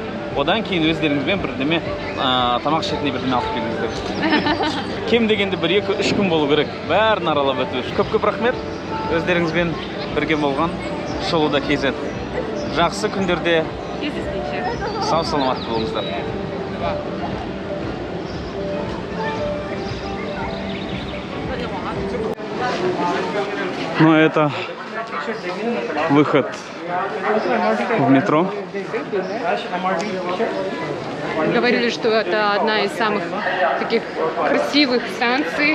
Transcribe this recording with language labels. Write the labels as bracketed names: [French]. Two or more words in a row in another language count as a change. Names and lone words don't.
[Kazakh] Одан кейін өздеріңізбен бірдеме тамақ ішетіндей бірдеме алып келіңіздер. Кем дегенде 1-2-3 күн болу керек, бәрін аралап өту үшін. Көп рахмет, өздеріңізбен бірге болған Шолуда KZ. Жақсы күндерде сау саламат болыңыздар. [Russian] Ну, это выход в метро. Говорили, что это одна из самых таких красивых станций.